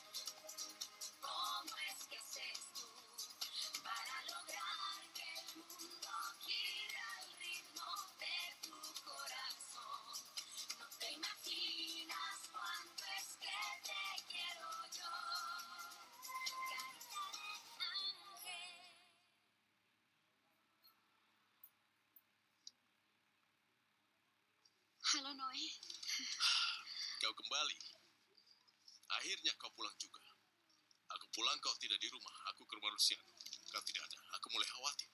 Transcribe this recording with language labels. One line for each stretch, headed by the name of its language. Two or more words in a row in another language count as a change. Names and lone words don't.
Spanish: ¿Cómo es que haces tú para lograr que el mundo gire al ritmo de tu corazón? No te imaginas cuánto es que te quiero yo. Carita de ángel.
Indonesian: Halo Noe, Kau kembali. Akhirnya kau pulang juga. Aku pulang, kau tidak di rumah. Aku ke rumah Luciano. Kau tidak ada. Aku mulai khawatir.